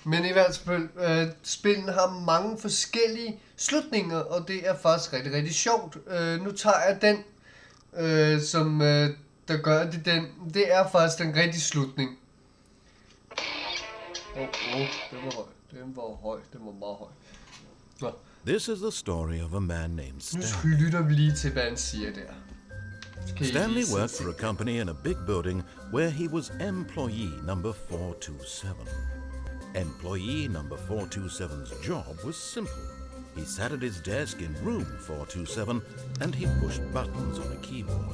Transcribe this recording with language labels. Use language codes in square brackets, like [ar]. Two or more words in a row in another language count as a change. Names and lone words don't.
[da] Men i hvert fald, spillet har mange forskellige slutninger, og det er faktisk rigtig, rigtig sjovt. Nu tager jeg den, som der gør det den. Det er faktisk den rigtige slutning. Den var høj. Den var høj. Den var meget høj. Nå. [en] This is the story of a man named Stanley. [da] Nu lytter vi lige til, hvad han siger der. [en] Stanley worked for a company in a big building where he was employee number 427. Employee number 427's job was simple. He sat at his desk in room 427 and he pushed buttons on a keyboard.